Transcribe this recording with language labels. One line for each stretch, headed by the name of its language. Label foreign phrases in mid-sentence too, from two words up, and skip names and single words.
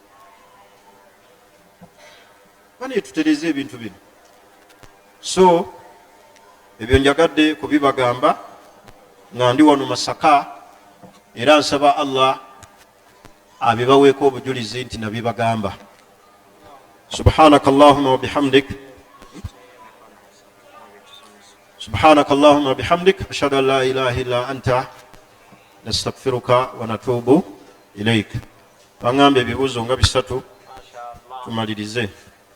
Ganda: Bane tutereeze ebintu bino. So ebyo njagadde kubibagamba nga ndi wano Masaka, era nsaba Allah abibaweeko obujulizi nti nabibagamba.
Arabic: سبحانك اللهم وبحمدك، سبحانك اللهم وبحمدك، أشهد أن لا إله إلا أنت، نستغفرك ونتوب إليك.
Ganda: Bangambe ebibuuzo nga bisatu tumalirize.